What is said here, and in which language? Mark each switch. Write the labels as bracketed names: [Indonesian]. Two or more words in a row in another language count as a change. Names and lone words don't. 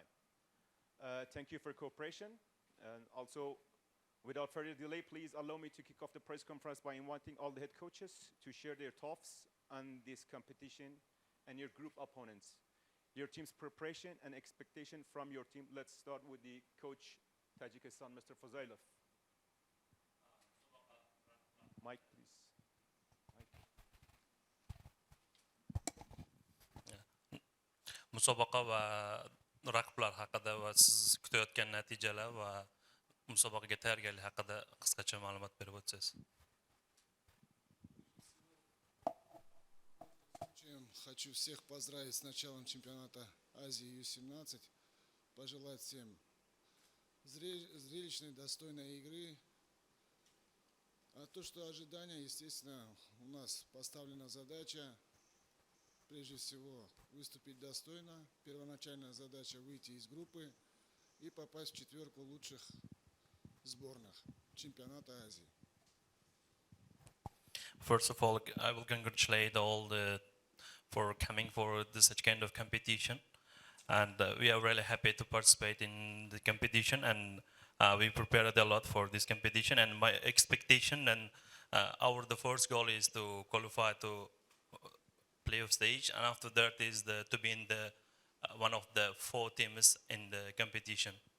[English] Thank you for cooperation. And also, without further delay, please allow me to kick off the press conference by inviting all the head coaches to share their thoughts on this competition and your group opponents, your team's preparation and expectation from your team. Let's start with the coach, Tajikistan, Mr. Fozailev. Mike, please. [Uzbek] musobaqa va raqiblar haqida va siz kutayotgan natijalar va musobaqaga tayyorgarlik haqida qisqacha ma'lumot berib o'tsangiz. [Russian] Хочу всех поздравить с началом чемпионата Азии U17, пожелать всем зрелищной, достойной игры. А то, что ожидания, естественно, у нас поставлена задача, прежде всего, выступить достойно. Первоначальная задача выйти из группы и попасть в четверку лучших сборных чемпионата Азии. [English] First of all, I will congratulate all for coming for such kind of competition, and we are really happy to participate in the competition, and we prepared a lot for this competition. And my expectation and the first goal is to qualify to playoff stage, and after that is to be in the one of the 4 teams in the competition.